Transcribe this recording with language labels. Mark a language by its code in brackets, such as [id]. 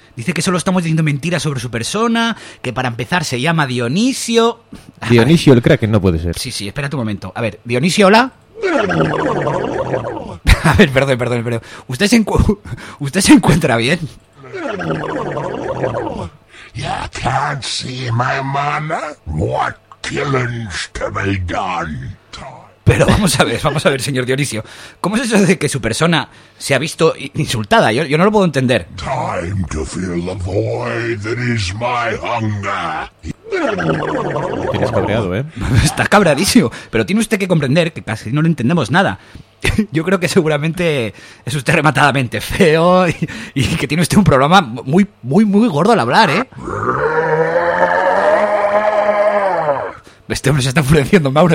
[es] Dice que solo estamos diciendo mentiras sobre su persona, que para empezar se llama Dionisio. Dionisio el Kraken, no puede ser. Sí, espérate un momento. A ver, Dionisio, hola. A ver, perdón. ¿Usted se encuentra bien? [en] You can't see my mana. What killings to be done? [es] Pero vamos a ver, señor Dionisio. ¿Cómo es eso de que su persona se ha visto insultada? Yo no lo puedo entender. [en] Time to fill the void that is my hunger. [es] Tienes cabreado, ¿eh? Está cabreadísimo. Pero tiene usted que comprender que casi no le entendemos nada. Yo creo que seguramente es usted rematadamente feo y que tiene usted un problema muy, muy, muy gordo al hablar, ¿eh? Este hombre se está enfureciendo, Mauro.